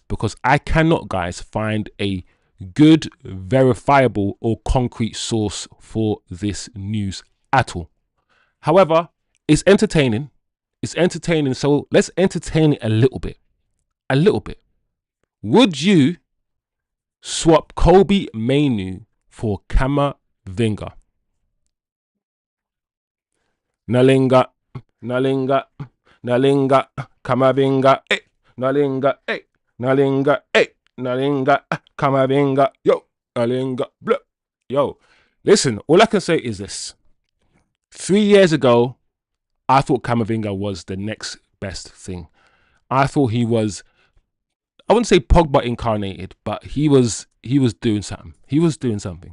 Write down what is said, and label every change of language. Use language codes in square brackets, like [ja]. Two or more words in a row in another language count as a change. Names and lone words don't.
[en] Because I cannot, guys, find a good, verifiable or concrete source for this news at all. However, it's entertaining. It's entertaining, so let's entertain it a little bit. A little bit. Would you swap Kobe Mainoo for Camavinga? [ln] Nalinga, Nalinga, Nalinga, Camavinga, eh, Nalinga, eh, Nalinga, eh, Nalinga, Camavinga, yo, Nalinga, blah. [en] Yo, listen, all I can say is this. 3 years ago, I thought Camavinga was the next best thing. I thought he was, I wouldn't say Pogba incarnated, but he was doing something. He was doing something.